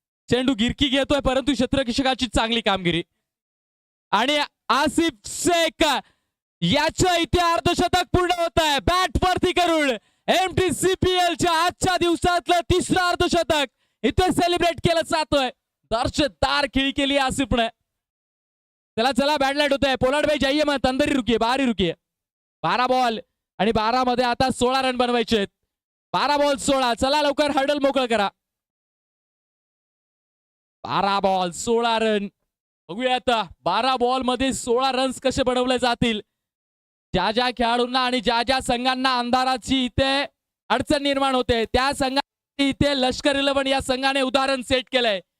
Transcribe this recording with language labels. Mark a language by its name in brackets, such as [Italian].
[Marathi] चेंडू गिरकी घेतोय परंतु क्षेत्ररक्षकाची चांगली कामगिरी आणि आसिफ शेख याच्या इथे अर्धशतक पूर्ण होत आहे. बॅट वरती करून MTCPL च्या आजच्या दिवसातलं 3रं अर्धशतक इथे सेलिब्रेट केलं जातोय. दर्शकदार खेळी केली आसिफने. चला बॅड लाईट होत आहे. [Hindi] पोलार्ड भाई जाइए मत, अंदर ही रुकिए, बाहर ही रुकिए. [Marathi] 12 बॉल आणि 12 मध्ये आता 16 रन बनवायचे आहेत. 12 बॉल 16. चला लवकर हर्डल मोकळ करा. 12 बॉल 16 रन. बघूया आता 12 बॉल मध्ये 16 रन्स कसे बनवले जातील. ज्या ज्या खेळाडूंना आणि ज्या ज्या संघांना अंधाराची इथे अडचण निर्माण होते त्या संघाने इथे लष्कर 11 या संघाने उदाहरण सेट केलंय.